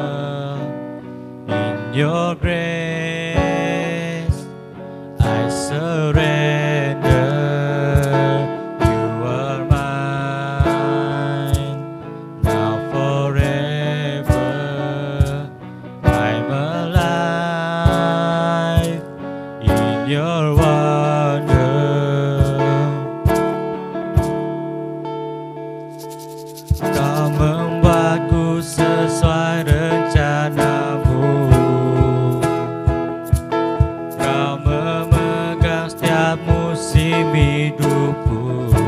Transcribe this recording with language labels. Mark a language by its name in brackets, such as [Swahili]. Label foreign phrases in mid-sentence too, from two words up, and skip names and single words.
[English] In your grace I surrender. You are mine now forever. I'm alive in your wonder. [Indonesian] Kau membuatku sesuai rencana-Mu, Kau memegang setiap musim hidupku.